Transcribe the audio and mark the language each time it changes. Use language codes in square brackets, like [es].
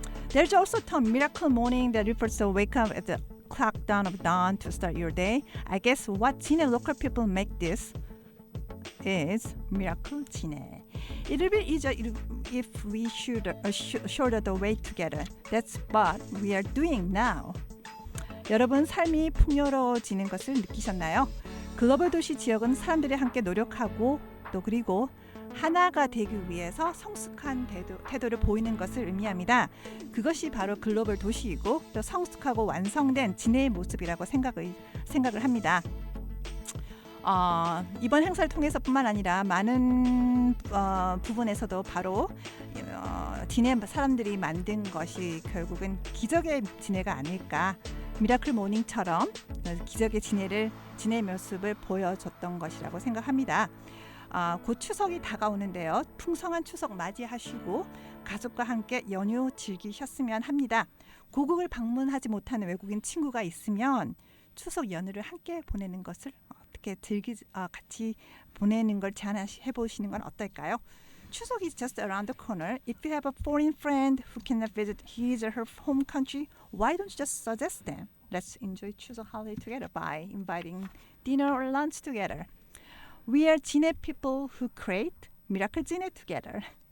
[en] There's also a term miracle morning that refers to wake up at the clock dawn of dawn to start your day. I guess what Jinhe local people make this is miracle Jinhe. It will be easier if we shoulder the weight together. That's what we are doing now. [ko] 여러분 삶이 풍요로워지는 것을 느끼셨나요? 글로벌 도시 지역은 사람들이 함께 노력하고 또 그리고 하나가 되기 위해서 성숙한 태도를 보이는 것을 의미합니다. 그것이 바로 글로벌 도시이고 또 성숙하고 완성된 진해의 모습이라고 생각을 합니다. 이번 행사를 통해서뿐만 아니라 많은 부분에서도 바로 진해 사람들이 만든 것이 결국은 기적의 진해가 아닐까, 미라클 모닝처럼 기적의 진해의 모습을 보여줬던 것이라고 생각합니다. 곧 추석이 다가오는데요. 풍성한 추석 맞이하시고 가족과 함께 연휴 즐기셨으면 합니다. 고국을 방문하지 못하는 외국인 친구가 있으면 추석 연휴를 함께 보내는 것을 같이 보내는 걸 제안해 보시는 건 어떨까요? [en] 추석 is just around the corner. If you have a foreign friend who cannot visit his or her home country, why don't you just suggest them? Let's enjoy 추석 holiday together by inviting dinner or lunch together. We are Jinhe people who create Miracle Jinhe together.